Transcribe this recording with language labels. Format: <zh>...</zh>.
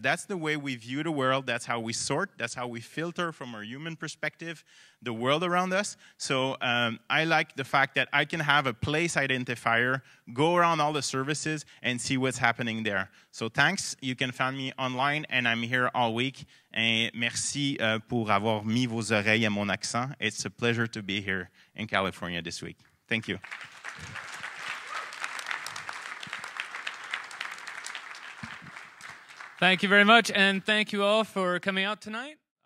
<en>That's the way we view the world. That's how we sort. That's how we filter from our human perspective the world around us. So I like the fact that I can have a place identifier, go around all the services, and see what's happening there. So thanks. You can find me online, and I'm here all week.</en> <fr>Et merci pour avoir mis vos oreilles à mon accent.</fr> <en>It's a pleasure to be here in California this week. Thank you. Thank you very much, and thank you all for coming out tonight.</en>